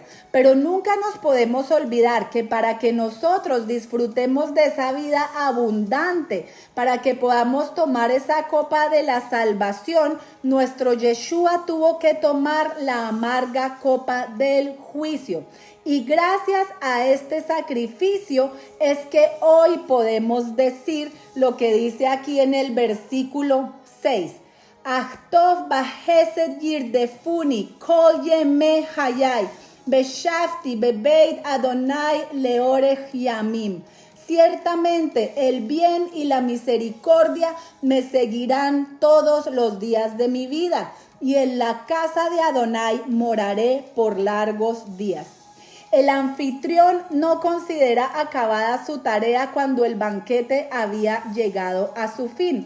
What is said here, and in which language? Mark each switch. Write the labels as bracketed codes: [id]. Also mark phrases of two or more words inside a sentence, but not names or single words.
[es] Pero nunca nos podemos olvidar que para que nosotros disfrutemos de esa vida abundante, para que podamos tomar esa copa de la salvación, nuestro Yeshua tuvo que tomar la amarga copa del juicio. Y gracias a este sacrificio es que hoy podemos decir lo que dice aquí en el versículo 6. [he] אכטוב בחסד ירדפוני כל ימי חיי בשבתי בבית אדוני לאורך ימים. [es] Ciertamente el bien y la misericordia me seguirán todos los días de mi vida, y en la casa de Adonai moraré por largos días. El anfitrión no considera acabada su tarea cuando el banquete había llegado a su fin.